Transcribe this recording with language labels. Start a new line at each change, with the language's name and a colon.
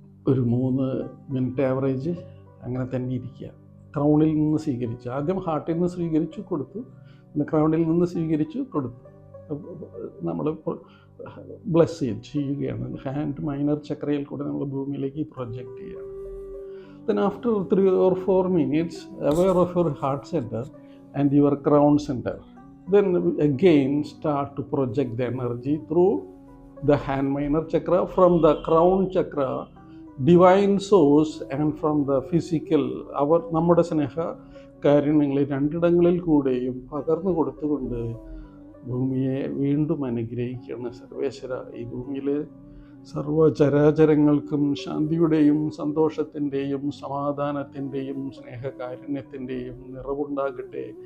Malayalam: ഒരു 3 minute average അങ്ങനെ തന്നെ ഇരിക്കുക. ക്രൗണിൽ നിന്ന് സ്വീകരിച്ചു, ആദ്യം ഹാർട്ടിൽ നിന്ന് സ്വീകരിച്ചു കൊടുത്തു, പിന്നെ ക്രൗണിൽ നിന്ന് സ്വീകരിച്ചു കൊടുത്തു. നമ്മൾ ബ്ലെസ് ചെയ്യുകയാണ്. ഹാൻഡ് മൈനർ ചക്രയിൽ കൂടെ നമ്മൾ ഭൂമിയിലേക്ക് പ്രൊജക്റ്റ് ചെയ്യുകയാണ്.
English: Then after 3 or 4 minutes, aware of your heart center and your crown center. Then again start to project the energy through the hand minor chakra, from the crown chakra, divine source, and from the physical.
Malayalam: നമ്മുടെ സ്നേഹ കാരുണ്യങ്ങളെ രണ്ടിടങ്ങളിൽ കൂടെയും പകർന്നു കൊടുത്തുകൊണ്ട് ഭൂമിയെ വീണ്ടും അനുഗ്രഹിക്കണം. സർവേശ്വര, ഈ ഭൂമിയിലെ സർവചരാചരങ്ങൾക്കും ശാന്തിയുടെയും സന്തോഷത്തിൻ്റെയും സമാധാനത്തിൻ്റെയും സ്നേഹകാരുണ്യത്തിൻ്റെയും നിറവുണ്ടാകട്ടെ.